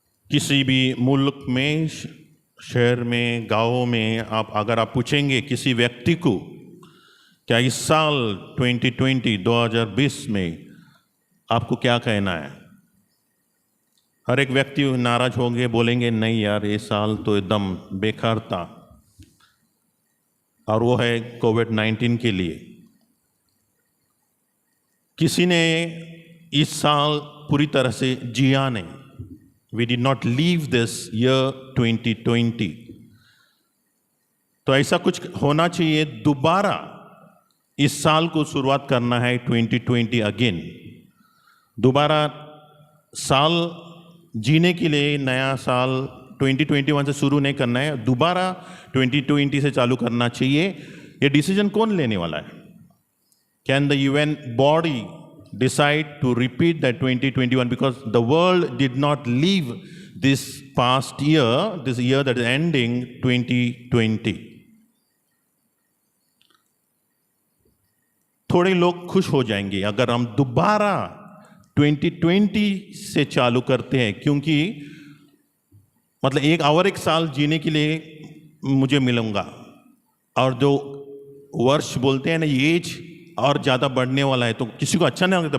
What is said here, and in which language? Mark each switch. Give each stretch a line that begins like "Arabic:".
Hindi: किसी भी मुल्क में, शहर में, गाँव में अगर आप पूछेंगे किसी व्यक्ति को क्या इस साल 2020 में आपको क्या कहना है, हर एक व्यक्ति नाराज होंगे, बोलेंगे नहीं यार ये साल तो एकदम बेकार था, और वो है कोविड-19 के लिए। किसी ने इस साल पूरी तरह से जिया नहीं।
English: We did not leave this year 2020.
Hindi: तो ऐसा कुछ होना चाहिए, दोबारा इस साल को शुरुआत करना है 2020 अगेन। दोबारा साल जीने के लिए नया साल 2021 से शुरू नहीं करना है, दोबारा 2020 से चालू करना चाहिए। ये डिसीजन कौन लेने वाला है?
English: Can the UN body decide to repeat that 2021, because the world did not leave this past year, this year that is ending 2020.
Hindi: थोड़े लोग खुश हो जाएंगे अगर हम दोबारा 2020 से चालू करते हैं, क्योंकि मतलब एक साल जीने के लिए मुझे मिलूंगा, और जो वर्ष बोलते हैं ना, एज और ज़्यादा बढ़ने वाला है, तो किसी को अच्छा नहीं लगता।